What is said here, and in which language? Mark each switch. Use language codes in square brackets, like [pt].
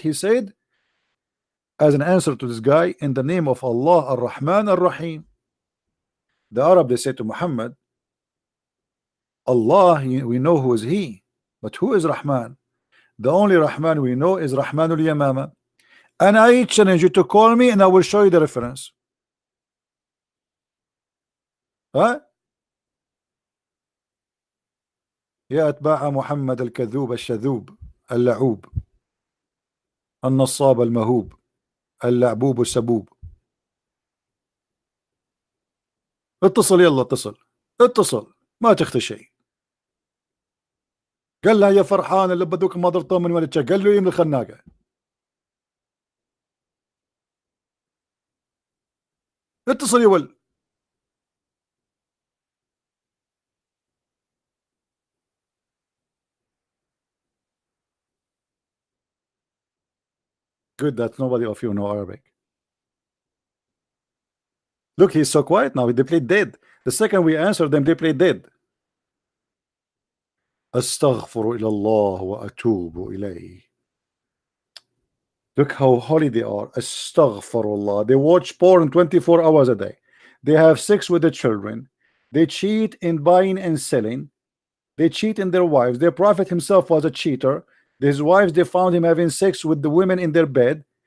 [en] He said, as an answer to this guy, in the name of Allah, Ar-Rahman Ar-Rahim. The Arab, they said to Muhammad, Allah, we know who is he, but who is Rahman? The only Rahman we know is Rahmanul Yamama. And I challenge you to call me and I will show you the reference. [ar] ها؟ يا أتباع محمد الكذوب الشذوب اللعوب النصاب المهوب اللعبوب السبوب. اتصل، يلا اتصل ما تخفي شيء. قال لها يا فرحان اللي بدوك ما ضربتهم من ولدك، قال له يم الخناقة. اتصل يا ولد. [en] Good that nobody of you know Arabic. Look, he's so quiet now. They play dead. The second we answer them, they play dead. [ar] أستغفر إلى الله وأتوب إليه. [en] Look how holy they are. Astaghfirullah. They watch porn 24 hours a day. They have sex with the children. They cheat in buying and selling. They cheat in their wives. Their prophet himself was a cheater. His wives, they found him having sex with the women in their bed.